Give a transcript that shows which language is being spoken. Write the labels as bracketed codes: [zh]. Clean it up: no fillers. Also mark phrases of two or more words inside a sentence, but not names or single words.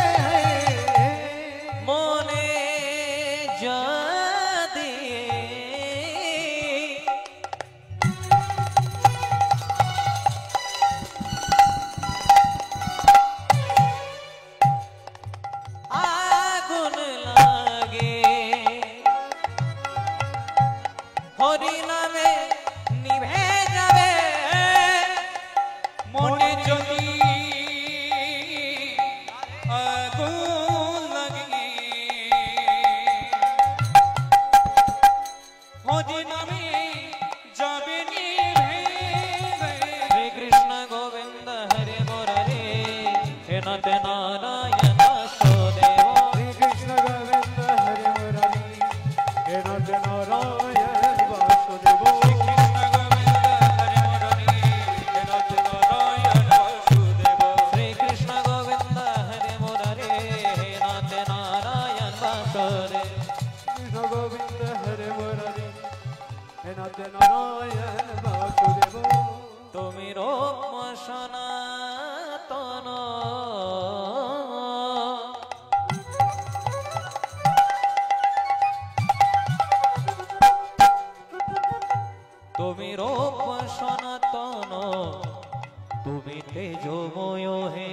[bn] মনে যদি আগুন লাগে, হরি নামে নিভে যাবে। মনে যদি আগুন লাগে, হরি নামে যাবে নিভে। [sa] श्री कृष्ण गोविंद हरे मुरारी, हे नाथ नारायण वासुदेव। श्री कृष्ण गोविंद हरे मुरारी, हे नाथ नारायण वासुदेव। श्री कृष्ण गोविंद हरे मुरारी, हे नाथ नारायण वासुदेव। श्री कृष्ण गोविंद हरे मुरारी, हे नाथ नारायण वासुदेव। कृष्ण गोविंद हरे मुरारी, हे नाथ नारायण वासुदेव। [bn] তুমি রূপ সনাতন, তুমি রূপ সনাতন, তুমি তেজময় হে।